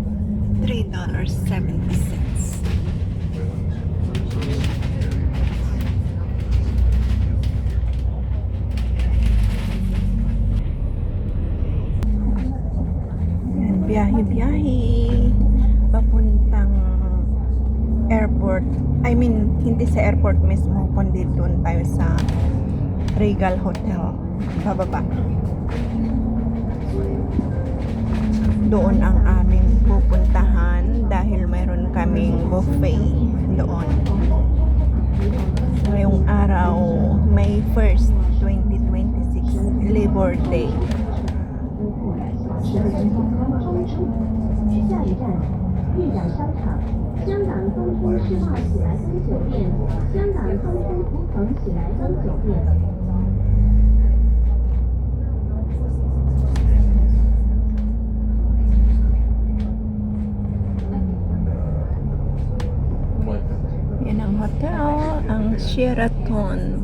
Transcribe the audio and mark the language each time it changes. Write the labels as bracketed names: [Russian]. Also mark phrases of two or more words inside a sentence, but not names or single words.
[Filipino] $3.70. Biyahe-biyahe papuntang airport. [English] I mean, [Filipino] hindi sa airport mismo, kundi doon tayo sa Regal Hotel. Pababa. Doon ang aming pupuntahan dahil mayroon kaming buffet doon. Ngayong araw, May 1st, 2026, Labor Day. [Chinese] 下一站，豫港商场，香港东都世贸喜来登酒店，香港东都图腾喜来登酒店。 [Filipino] Yan ang hotel, ang Sheraton.